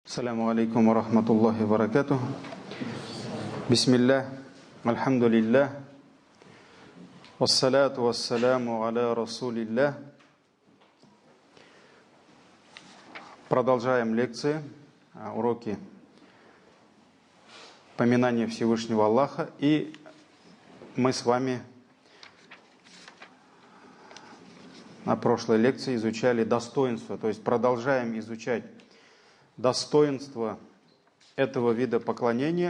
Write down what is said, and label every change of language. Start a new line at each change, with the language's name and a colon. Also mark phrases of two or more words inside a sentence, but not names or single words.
Arabic: السلام عليكم ورحمة الله وبركاته. بسم الله، الحمد لله، والصلاة والسلام على رسول الله.
Russian: Продолжаем лекции, уроки поминания Всевышнего Аллаха. И мы с вами на прошлой лекции изучали достоинства, то есть продолжаем изучать достоинство этого вида поклонения.